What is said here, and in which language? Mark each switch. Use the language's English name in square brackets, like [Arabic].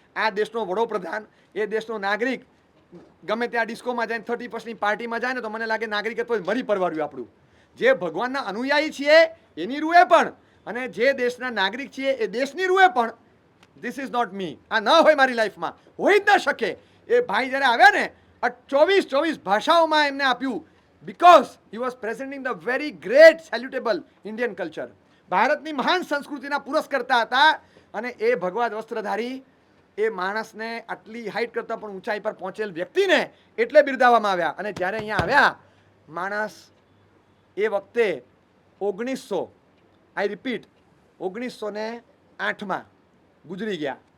[Gujarati] આ દેશનો વડોપ્રધાન, એ દેશનો નાગરિક ગમે ત્યાં ડિસ્કોમાં જાય, 31st પાર્ટીમાં જાય ને તો મને લાગે નાગરિકત્વ મરી પરવાર્યું આપણું. જે ભગવાનના અનુયાયી છીએ એની રૂએ પણ, અને જે દેશના નાગરિક છીએ એ દેશની રૂએ પણ, [English] This is not me. [Gujarati] આ ન હોય મારી લાઈફમાં, હોઈ જ ન શકે. એ ભાઈ જ્યારે આવ્યા ને 24 ભાષાઓમાં એમને આપ્યું, [English] because he was presenting the very great salutable Indian culture. [Gujarati] ભારતની મહાન સંસ્કૃતિના પુરસ્કર્તા હતા. અને એ ભગવા વસ્ત્રધારી એ માણસને આટલી હાઈટ કરતાં પણ ઊંચાઈ પર પહોંચેલ વ્યક્તિને એટલે બિરદાવવામાં આવ્યા. અને જ્યારે અહીંયા આવ્યા માણસ એ વખતે 1908માં ગુજરી ગયા.